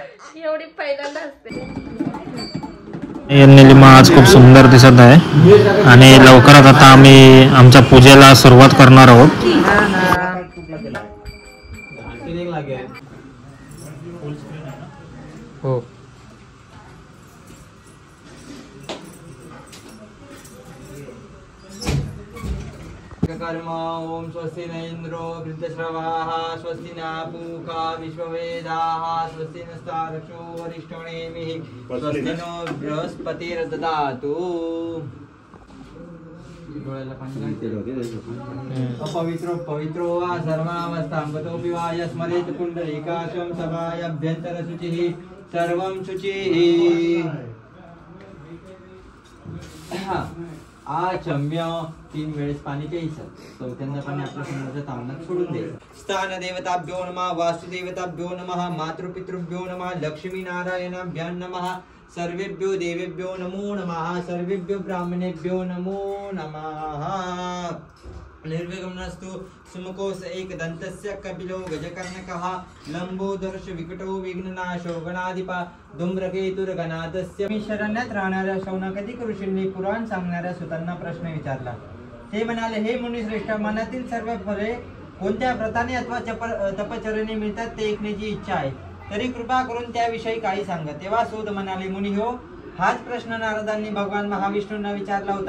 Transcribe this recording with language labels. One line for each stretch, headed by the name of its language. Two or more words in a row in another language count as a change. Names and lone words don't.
Marathi: एवढी पहिल्यांदा असते. निलिमा आज खूप सुंदर दिसत आहे आणि लवकरच आता आम्ही आमच्या पूजेला सुरुवात करणार आहोत. हो,
Sanskrit: कर्म ओम स्वस्ति न इंद्रो वृद्धश्रवाः स्वस्ति न पूषा विश्ववेदाः स्वस्ति नस्तारक्षो वरिष्ठनेमिः स्वस्ति नो बृहस्पतिर्दधातु. अपवित्रो पवित्रो वा सर्वावस्थां गतोऽपि वा यस्मरेत् पुण्डरीकाशं सभायाभ्यन्तरशुचिः सर्वं शुचिः.
Marathi: आचम्य 3 वेळेस पाणी प्यायचं. चौथ्यांदा पाणी आपल्या समोरच्या तामणात सोडून द्यायचं.
Sanskrit: स्थान देवताभ्यो नमः, वासुदेवताभ्यो नमः, मातृपितृभ्यो नमः, लक्ष्मी नारायणाभ्यां नमः, सर्वेभ्यो देवेभ्यो नमो नमः, सर्वेभ्यो ब्राह्मणेभ्यो नमो नमः. निर्विघ्नस्तु सुमुखोस एकदन्तस्य कपिलो गजकर्णकः लंबोदर्श विकटो विघ्ननाशो गणाधिपा धूम्रकेतुर्गणातस्य.
Marathi: मी शरण्यात राहणाऱ्या शौनकादिक ऋषींनी पुराण सांगणाऱ्या सुतांना प्रश्न विचारला. ते म्हणाले, हे मुनिश्रेष्ठ, मनातील सर्व फळे कोणत्या व्रताने अथवा तपचर्येने मिळतात ते ऐकण्याची इच्छा आहे. तरी कृपा करून त्याविषयी काही सांगा. तेव्हा सूत म्हणाले, मुनी हो, हाच प्रश्न नारदांनी भगवान महाविष्णूंना विचारला होता.